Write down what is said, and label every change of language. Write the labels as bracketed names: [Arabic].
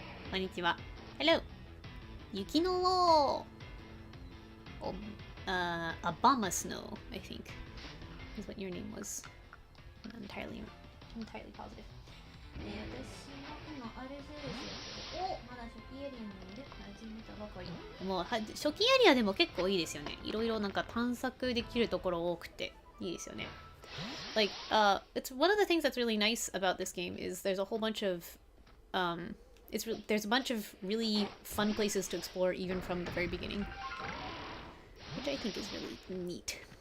[Japanese] こんにちは。 [English] Hello! 雪のObama Snow, I think, is what your name was. I'm not entirely positive. [Japanese] 私も今アルゼウスまだ初期エリアにいる。始めたばかり。もう初期エリアでも結構いいですよね。いろいろなんか探索できるところ多くていいですよね。 [English] Like, it's one of the things that's really nice about this game is there's a whole bunch of there's a bunch of really fun places to explore even from the very beginning, which I think is really neat.